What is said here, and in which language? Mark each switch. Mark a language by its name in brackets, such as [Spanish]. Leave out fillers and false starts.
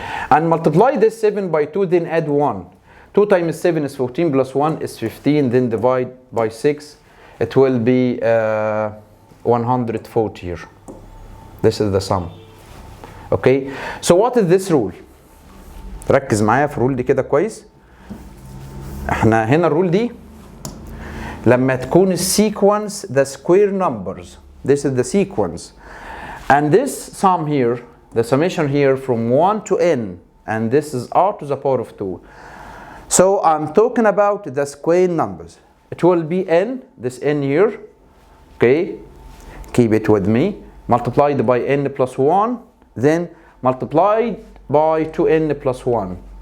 [English] And multiply this 7 by 2, then add 1. 2 times 7 is 14 plus 1 is 15, then divide by 6. It will be 140 here. This is the sum. Okay, so what is this rule? [Arabic] ركز معايا في الرول دي كده كويس. احنا هنا الرول دي لما تكون السيكونس [English] the square numbers. This is the sequence. And this sum here, the summation here from 1 to n, and this is r to the power of 2. So I'm talking about the square numbers. It will be n, this n here, okay, keep it with me, multiplied by n plus 1, then multiplied by 2n plus 1.